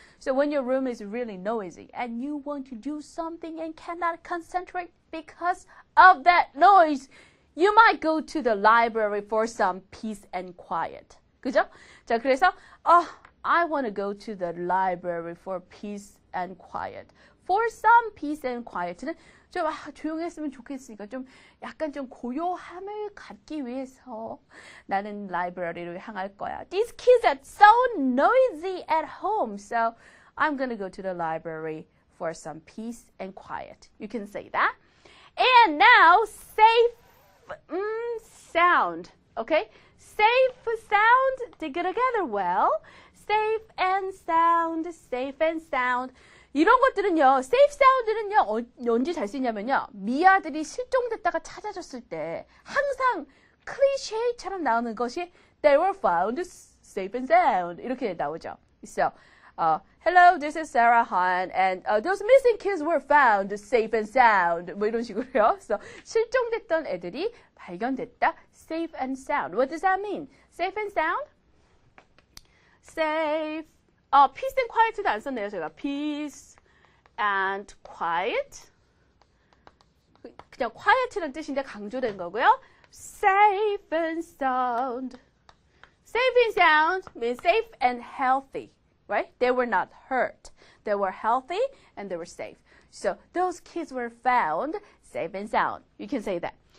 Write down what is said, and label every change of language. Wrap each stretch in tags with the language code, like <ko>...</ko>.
<en>So when your room is really noisy and you want to do something and cannot concentrate because of that noise, you might go to the library for some peace and quiet.</en> <ko>그죠? 자, 그래서</ko> <en>I want to go to the library for peace and quiet. For some peace and quiet</en> <ko>는 좀 조용했으면 좋겠으니까 좀 약간 좀 고요함을 갖기 위해서 나는 라이브러리로 향할 거야.</ko> <en>These kids are so noisy at home, so I'm going to go to the library for some peace and quiet. You can say that. And now safe sound. Okay? Safe sound, they go together well. Safe and sound, safe and sound.</en> <ko>이런 것들은요, safe sound는요, 언제 잘 쓰냐면요, 미아들이 실종됐다가 찾아졌을 때 항상 클리셰처럼 나오는 것이</ko> <en>they were found safe and sound</en> <ko>이렇게 나오죠.</ko> <en>So, hello, this is Sarah Han, and those missing kids were found safe and sound.</en> <ko>뭐 이런 식으로요.</ko> <en>So,</en> <ko>실종됐던 애들이 발견됐다,</ko> <en>safe and sound. What does that mean? Safe and sound? Safe.</en> <ko>Peace and quiet도 안 썼네요, 제가.</ko> <en>Peace and quiet.</en> <ko>그냥 quiet라는 뜻인데 강조된 거고요.</ko> <en>Safe and sound. Safe and sound means safe and healthy, right? They were not hurt. They were healthy and they were safe. So those kids were found safe and sound. You can say that.</en>